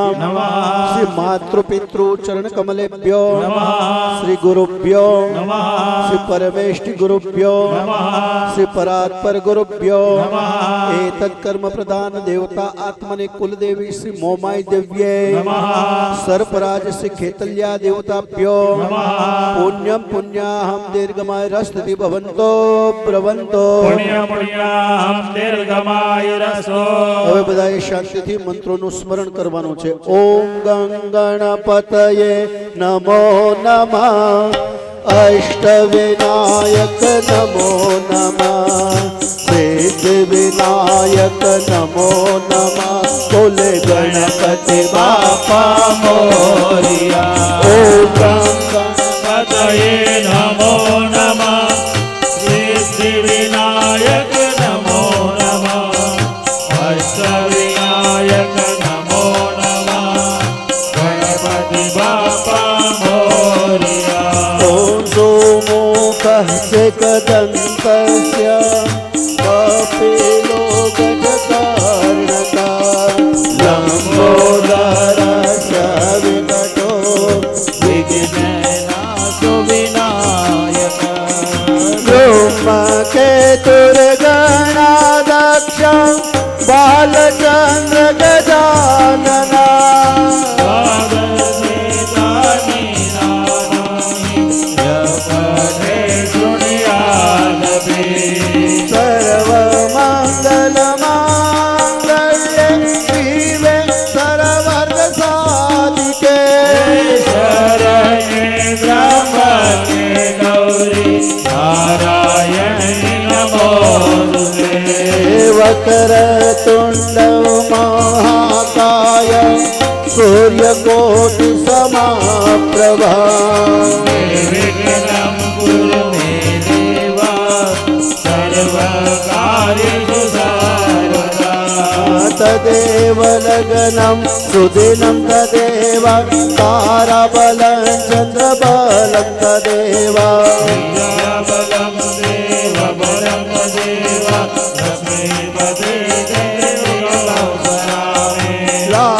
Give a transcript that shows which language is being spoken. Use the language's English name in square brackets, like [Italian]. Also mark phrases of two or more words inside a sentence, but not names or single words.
[Sanskrit] श्री मातृपितृ चरण कमलेभ्यो श्री गुरुभ्यो श्री परमेष्टि गुरुभ्यो श्री परात्पर गुरुभ्यो एतत् कर्म प्रधान देवता आत्मने कुलदेवी श्री मोमाई देव्ये सर्पराज श्री खेतल्या देवताभ्यो पुण्यं पुण्याहं दीर्घमायुरस्तु भवन्तो ब्रवन्तो પુણ્ય પુણ્યાહમ દીર્ઘમાયુરસો [Gujarati] હવે બધાએ શાંતિથી મંત્રોનું સ્મરણ કરવાનું છે [Sanskrit] ઓમ ગંગણપતયે નમો નમઃ अष्टविनायक नमो नमः सिद्धिविनायक नमो नमः कुल [Marathi] गणपति बापा मोरिया [Sanskrit] ओम ગણપતયે નમો નમઃ સિદ્ધિવિનાયક નમો નમઃ અષ્ટવિનાયક નમો નમઃ [Marathi] ગણપતિ બાપા મોરિયા [Sanskrit] ओम सोमुखः कदन्तस्य कपिलो गजकर्णकः लम्बोदरस्य विकटो વિઘ્નનાશો વિનાયક ब्रह्मकेतुर्गणाध्यक्षं बालचन्द्र गजानना सर्वमङ्गलमाङ्गल्ये शिवे सर्वार्थसाधिके શરણે બ્રહ્મકે ગૌરી નારાયણી નમોસ્તુતે वक्रतुण्ड महाकाय सूर्यकोटि समाप्रभा વિઘ્નં કુરુ મે દેવા સર્વકાર્યેષુ સર્વદા तदेव लग्नं सुदिनं तदेव ताराबलं चन्द्रबलं तदेव બલમ દેવ બલમ દેવ લક્ષ્મીપતે દેવ